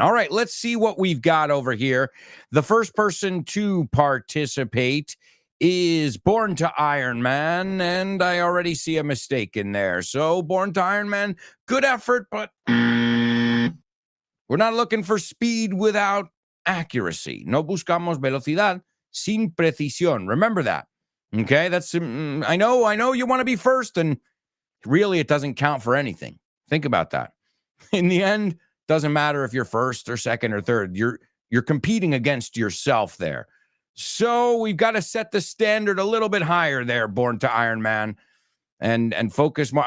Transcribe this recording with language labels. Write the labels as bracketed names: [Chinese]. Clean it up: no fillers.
[English] All right, let's see what we've got over here. The first person to participate is Born to Iron Man, and I already see a mistake in there. So, Born to Iron Man, good effort, but we're not looking for speed without accuracy. [Spanish] No buscamos velocidad sin precisión. [English] Remember that. Okay, that's I know you want to be first, and really it doesn't count for anything. Think about that. In the end, doesn't matter if you're first or second or third. You're competing against yourself there. So we've got to set the standard a little bit higher there, Born to Iron Man, and focus more.